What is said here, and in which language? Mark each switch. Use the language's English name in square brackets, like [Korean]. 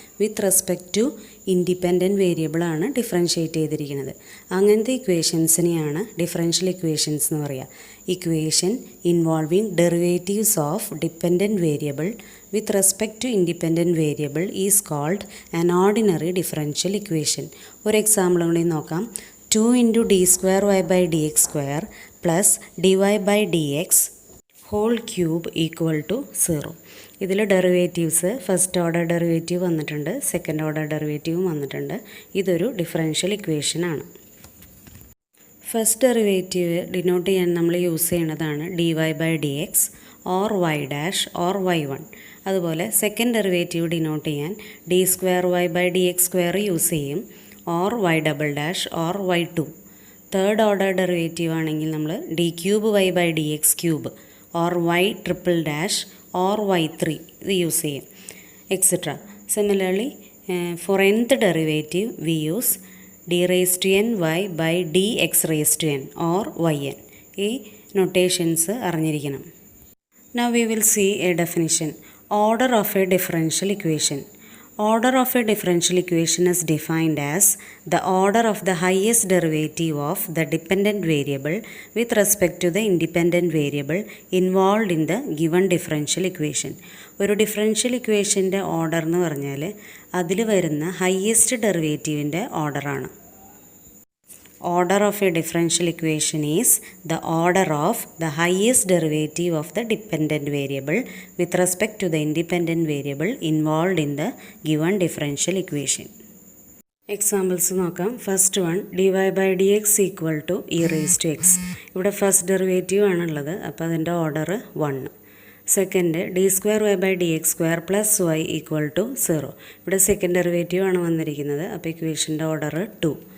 [Malayalam] With respect to independent വേരിയബിളാണ് differentiate ചെയ്തിരിക്കുന്നത്. അങ്ങനത്തെ ഇക്വേഷൻസിനെയാണ് ഡിഫറൻഷ്യൽ ഇക്വേഷൻസ് എന്ന് പറയുക. [English] Equation involving derivatives of dependent variable with respect to independent variable is called an ordinary differential equation. [Malayalam] ഒരു example കൂടി നോക്കാം. [English] 2 into d square y by dx square plus dy by dx whole cube equal to 0. [Malayalam] ഇതിൽ derivatives first order derivative വന്നിട്ടുണ്ട്, second order ഡെറിവേറ്റീവും വന്നിട്ടുണ്ട്. ഇതൊരു differential ഇക്വേഷനാണ്. First derivative denote ചെയ്യാൻ നമ്മൾ യൂസ് ചെയ്യുന്നതാണ് dy by dx or y dash or y1. അതുപോലെ second derivative denote ചെയ്യാൻ d square y by dx square use ചെയ്യും, or y double dash or y2. Third order derivative ആണെങ്കിൽ നമ്മൾ d cube y by D X cube or y triple dash or y3 ഇത് use ചെയ്യും, etcetera. [English] Similarly for nth derivative we use d raise to n y by d x raise to n or yn. [Malayalam] ഈ notations അറിഞ്ഞിരിക്കണം. [English] Now we will see a definition. Order of a differential equation. Order of a differential equation is defined as the order of the highest derivative of the dependent variable with respect to the independent variable involved in the given differential equation. [Malayalam] ഒരു differential ഇക്വേഷൻ്റെ order എന്ന് പറഞ്ഞാൽ അതിൽ വരുന്ന highest ഡെറിവേറ്റീവിൻ്റെ ഓർഡറാണ്. [English] Order of a differential equation is the order of the highest derivative of the dependent variable with respect to the independent variable involved in the given differential equation. Examples നോക്കാം. First one dy by dx equal to e raise to x. [Malayalam] ഇവിടെ first derivative ആണുള്ളത്, അപ്പോൾ അതിൻ്റെ order 1. [English] Second d square y by d x square plus y equal to 0. [Malayalam] ഇവിടെ second derivative ആണ് വന്നിരിക്കുന്നത്, അപ്പോൾ ഇക്വേഷൻ്റെ order 2.